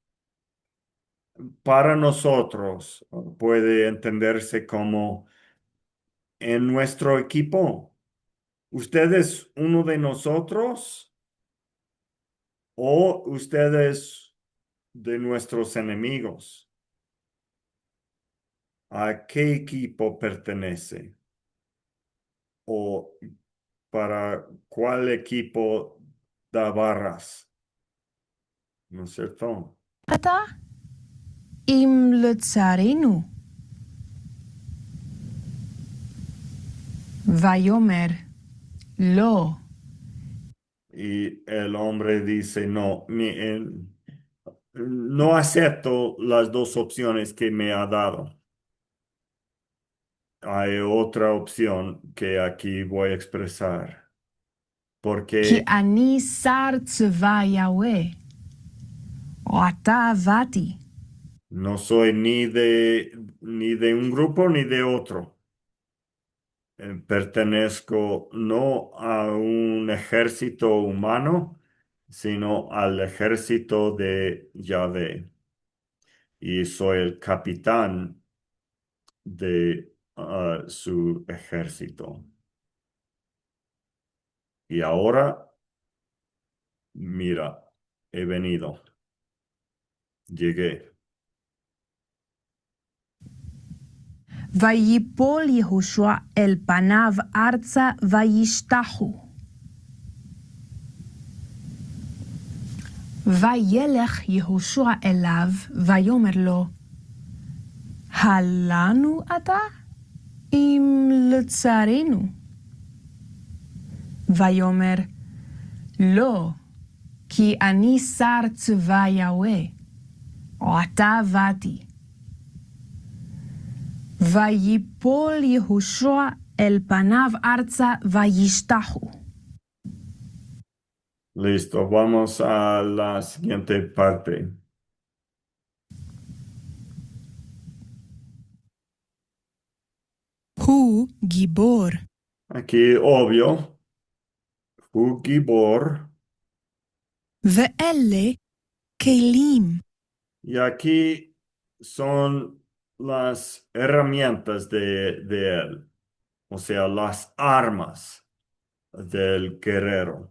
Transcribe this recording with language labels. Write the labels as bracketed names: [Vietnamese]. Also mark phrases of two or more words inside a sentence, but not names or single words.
[Spanish] Para nosotros puede entenderse como en nuestro equipo, ¿Usted es uno de nosotros o usted es de nuestros enemigos? ¿A qué equipo pertenece? ¿O para cuál equipo da barras? ¿No es cierto? [Hebrew] אתה אם לצרינו. ויאמר לא. [Spanish] Y el hombre dice, no, no acepto las dos opciones que me ha dado. Hay otra opción que aquí voy a expresar, [Hebrew] כי [Spanish] porque [Hebrew] אני שר צבא יהוה. ואתה באתי. [Spanish] no soy ni de un grupo ni de otro. Pertenezco no a un ejército humano, sino al ejército de Yahvé. Y soy el capitán de su ejército. Y ahora, mira, he venido, llegué. [Hebrew] ויפול יהושע אל פניו ארצה וישתחו. וילך יהושע אליו ויאמר לו, הלנו אתה אם לצרינו? ויאמר, לא, כי אני שר צבא יהוה, ועתה באתי. ויפול יהושע אל פניו ארצה וישתחו. [Spanish] Listo, vamos a la siguiente parte. [Hebrew] הוא גיבור. [Spanish] Aquí, obvio, [Hebrew] הוא גיבור. ואלה כלים. [Spanish] Y aquí son las herramientas de él, o sea, las armas del guerrero.